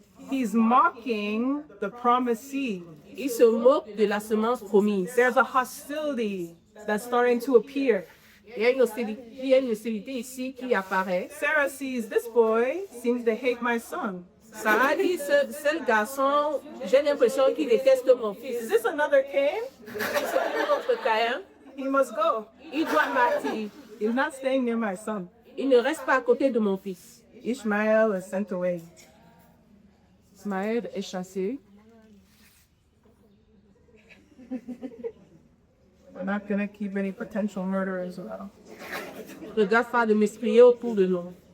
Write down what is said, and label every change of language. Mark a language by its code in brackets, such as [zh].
[en] He's mocking the promised seed. [fr] Il se moque de la semence promise. [en] There's a hostility that's starting to appear. [fr] Il y a une hostilité ici qui apparaît. [en] Sarah sees this boy seems to hate my son. [fr] Sarah dit, ce garçon, j'ai l'impression qu'il déteste mon fils. [en] Is this another Cain? [fr] C'est un autre Caïn. [en] He must go. [fr] Il doit partir. [en] He's not staying near my son. [fr] Il ne reste pas à côté de mon fils. [en] Ishmael is sent away. [fr] Ismaël est chassé. [en] We're not going to keep any potential murderers around. [fr] Regarde pas de m'esprier autour de nous.